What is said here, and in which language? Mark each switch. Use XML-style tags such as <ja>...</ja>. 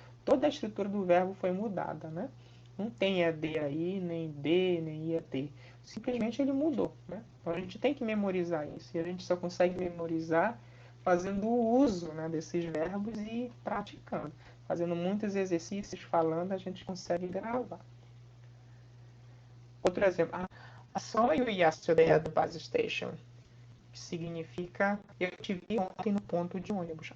<pt>Toda a estrutura do verbo foi mudada, né? Não tem ED aí, nem D, nem IED. Simplesmente ele mudou, né? Então a gente tem que memorizar isso. E a gente só consegue memorizar fazendo uso, né, desses verbos e praticando. Fazendo muitos exercícios, falando, a gente consegue gravar. Outro exemplo.</pt> <en>I saw you yesterday at the bus station.</en> <pt>Que significa eu te vi ontem no ponto de ônibus.</pt>